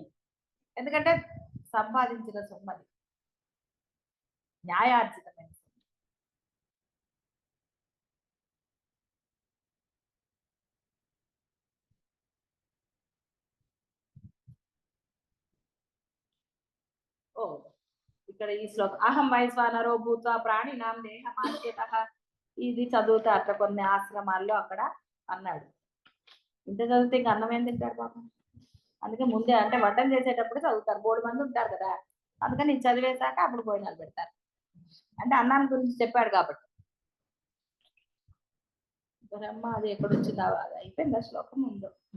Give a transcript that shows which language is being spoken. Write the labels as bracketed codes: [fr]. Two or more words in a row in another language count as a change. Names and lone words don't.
[te] ఎందుకంటే సంపాదించిన సొమ్మది, న్యాయార్జితమైన సొమ్ము. ఓ ఇక్కడ ఈ శ్లోకం [sa] అహం వైశ్వానరో భూత్వా ప్రాణినాం దేహమాశ్రితః, [te] ఇది చదువుతా అట్లా కొన్ని ఆశ్రమాల్లో అక్కడ అన్నాడు. ఇంత చదివితే ఇంక అన్నం ఏం తింటాడు పాపం. అందుకే ముందే అంటే వడ్డం చేసేటప్పుడు చదువుతారు, 3 మంది ఉంటారు కదా, అందుకని ఇది చదివేశాక అప్పుడు భోజనాలు పెడతారు. అంటే అన్నాన్ని గురించి చెప్పాడు కాబట్టి. బ్రహ్మ అది ఎక్కడ వచ్చిందా, అది అయిపోయిందా శ్లోకం ఉందో.